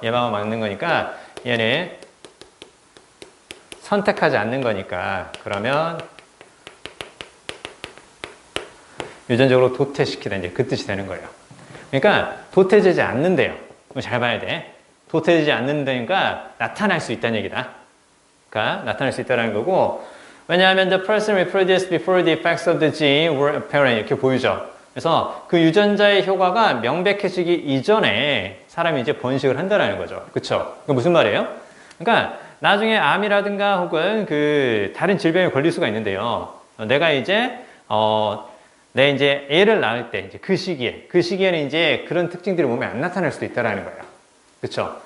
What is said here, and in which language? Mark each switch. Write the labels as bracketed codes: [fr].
[ko] 예방하고 막는 거니까 얘는 선택하지 않는 거니까 그러면 유전적으로 도태시키다 이제 그 뜻이 되는 거예요. 그러니까 도태되지 않는데요. 잘 봐야 돼. 도태되지 않는다니까 나타날 수 있다는 얘기다. 그러니까 나타날 수 있다는 거고 왜냐하면 [en] the person reproduced before the effects of the gene were apparent [ko] 이렇게 보이죠. 그래서 그 유전자의 효과가 명백해지기 이전에 사람이 이제 번식을 한다는 거죠. 그쵸? 그 무슨 말이에요? 그러니까 나중에 암이라든가 혹은 그 다른 질병에 걸릴 수가 있는데요. 내가 이제 내 이제 애를 낳을 때 이제 그 시기에는 이제 그런 특징들이 몸에 안 나타날 수도 있다라는 거예요. 그렇죠?